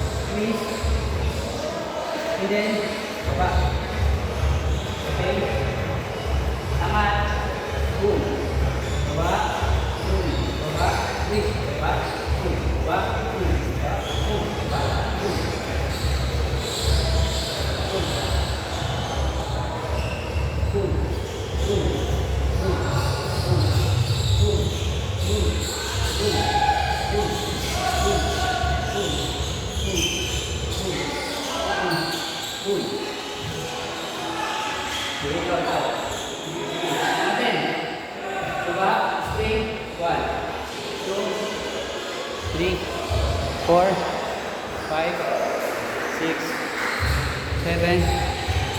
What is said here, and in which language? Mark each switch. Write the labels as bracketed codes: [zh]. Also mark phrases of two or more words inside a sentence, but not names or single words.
[en] Squeeze. And then, baba. Okay. Angat. Boom. Baba. Boom. Baba. Squeeze. Baba. Boom. Baba. Boom. Baba. Boom. Baba. Boom. Boom. Boom. Boom. Boom. Boom. Boom. Boom. Boom. Boom. Here we go now. Natin. Diba? Spring. 1, 2, 3, 4, 5, 6, 7.